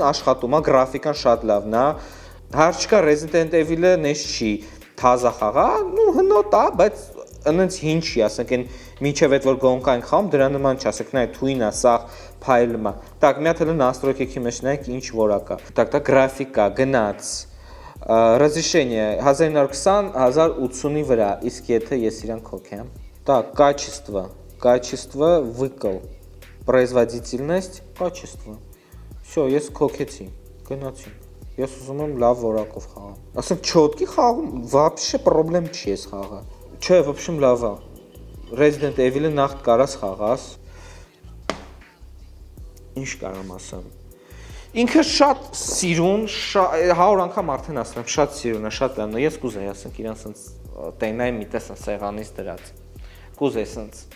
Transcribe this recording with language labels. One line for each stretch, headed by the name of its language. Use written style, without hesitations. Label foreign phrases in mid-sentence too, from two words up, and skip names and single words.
Armenian: աշխատում է, գրաֆիկան շատ լավն է։ Հարց չկա Resident Evil-ը նես չի թազա խաղա, նու հնոտ է, բայց ընենց հին չի, ասենք այն մինչև այդ որ գոնկային խաղում դրա նման չի, ասենք նայ թույն է, սաղ փայլում է։ Так, մի հատ էլ настройки մեջ նայեք ինչ որակ է։ Так, դա գրաֆիկա, գնաց։ Разрешение 1920-1080-ի վրա, իսկ եթե ես իրան քոքեմ։
Russian: Так, качество, выкл, производительность, качество։ Всё,
Armenian: ես քոքեցի, գնացի։ Ես ուզում եմ լավ որակով խաղամ։ Ասենք չոտքի խաղում вообще պրոբլեմ չի էս խաղը։ Չէ,
Russian: в общем
Armenian: լավ է։ Resident Evil-ը նախ կարաս խաղաս։ Ինչ կարամ ասեմ։ Ինքը շատ սիրուն, 100 անգամ արդեն ասում եմ, շատ սիրուն է, շատ լավն է։ Ես կուզեի, ասենք իրան սենց տենայի մի տես սեղանից դրած։ Կուզեի սենց